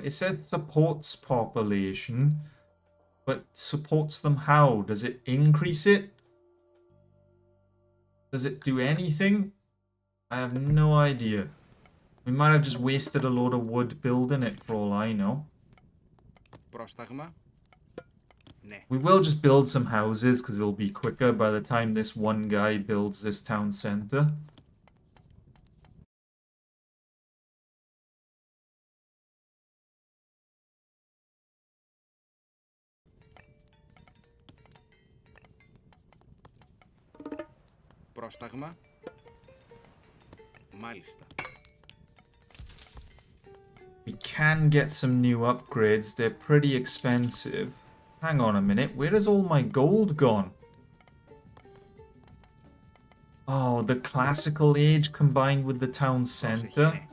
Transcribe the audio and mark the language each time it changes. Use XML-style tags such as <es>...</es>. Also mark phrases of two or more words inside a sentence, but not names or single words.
<en>It says supports population, but supports them how? Does it increase it? Does it do anything? I have no idea. We might have just wasted a load of wood building it for all I know.</en> <el>Πρόσταγμα. Ναι.</el> <en>We will just build some houses because it'll be quicker by the time this one guy builds this town center.</en> <el>Πρόσταγμα. Μάλιστα.</el> <en>We can get some new upgrades. They're pretty expensive. Hang on a minute. Where has all my gold gone? Oh, the classical age combined with the town center.</en>